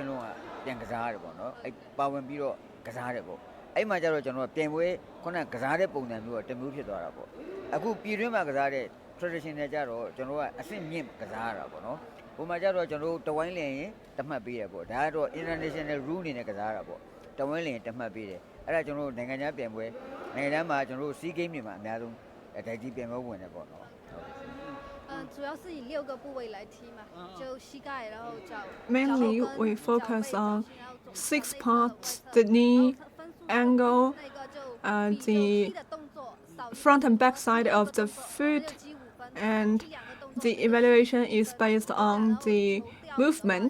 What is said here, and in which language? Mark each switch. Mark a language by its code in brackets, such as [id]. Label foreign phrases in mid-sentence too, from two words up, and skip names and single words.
[my] ချင်းလုံးကပြန်ကစားရတယ်ပေါ့နော်အဲ့ပါဝင်ပြီးတော့ကစားရတယ်ပေါ့အဲ့မှာကျတော့ကျွန်တော်ပြန်ပွဲခုနကစားတဲ့ပုံစံမျိုးကတမျိုးဖြစ်သွားတာပေါ့အခုပြည်တွင်းမှာကစားတဲ့ traditional ကြတော့ကျွန်တော်ကအဆင့်မြင့်ကစားရတာပေါ့နော်ဟိုမှာကျတော့ကျွန်တော်တဝိုင်းလင်ရင်တမှတ်ပေးရပေါ့ဒါကတော့ [en] international rule [my] အနေနဲ့ကစားရတာပေါ့တဝိုင်းလင်တမှတ်ပေးတယ်အဲ့ဒါကျွန်တော်နိုင်ငံခြားပြန်ပွဲနိုင်ငံခြားမှာကျွန်တော် SEA Game တွေမှာအများဆုံးဒိုက်ကြီးပြန်ပွဲဝင်တယ်ပေါ့နော် [zh] 主要是以6个部位来踢嘛，就膝盖，然后脚。 [en] Mainly, we focus on 6 parts: the knee, ankle, the front and back side of the foot, and the evaluation is based on the movement.